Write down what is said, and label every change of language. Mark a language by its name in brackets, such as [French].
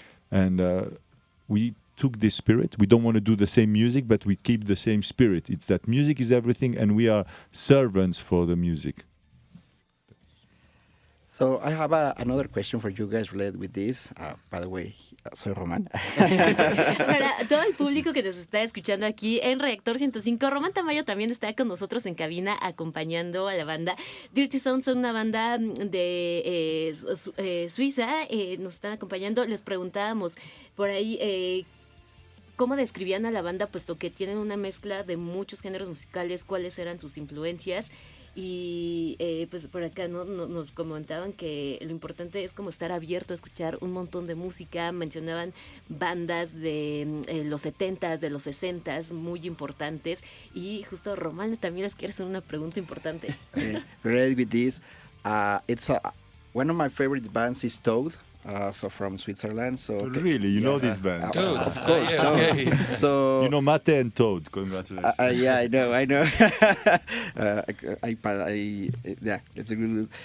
[English] And we took this spirit. We don't want to do the same music, but we keep the same spirit. It's that music is everything, and we are servants for the music. So I have another question for you guys related with this. By the way, [Spanish] soy Roman. Para todo el público que nos está escuchando aquí en Reactor 105, Román Tamayo también está con nosotros en cabina acompañando a la banda. Dirty Sound son una banda de Suiza, nos están acompañando. Les preguntábamos por ahí cómo describían a la banda, puesto que tienen una mezcla de muchos géneros musicales, cuáles eran sus influencias. Y pues por acá nos comentaban que lo importante es como estar abierto a escuchar un montón de música. Mencionaban bandas de los 70s, de los 60s, muy importantes. Y justo Román también les quiere hacer una pregunta importante. [English] Sí, related with this, it's one of my favorite bands is Toad. So from Switzerland. So Really, you know this band? Toad. Of course, Yeah, Toad. okay. So You know Mate and Toad. Congratulations. yeah, I know. Yeah, it's a good.